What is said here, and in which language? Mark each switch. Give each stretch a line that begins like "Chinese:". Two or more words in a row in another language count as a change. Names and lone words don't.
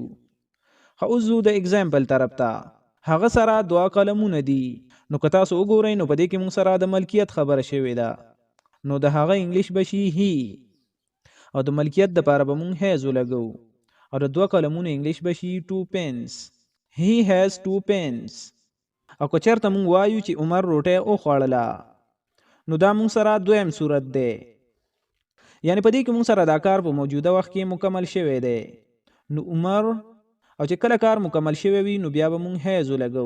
Pashto: خو اوس زو د اگزامپل طرف ته. هغه سره دوه قلمونه دي. نو که تاسو وګورئ نو په دې کې مونږ سره د ملکیت خبره شوې ده. نو د هغه انګلیش به شي هی، او د ملکیت دپاره به مونږ هیز ولګو. او د دوه قلمونو انګلیش به شي 2 pens.
English: he has
Pashto: 2 pens. او که چېرته مونږ وایو چې عمر روټۍ وخوړله نو دا مونږ سره دویم صورت دی. یعنی په دې کې مونږ سره دا کار په موجوده وخت کې مکمل شوی دی. نو عمر، او چې کله کار مکمل شوی وي نو بیا به مونږ هیز ولګو.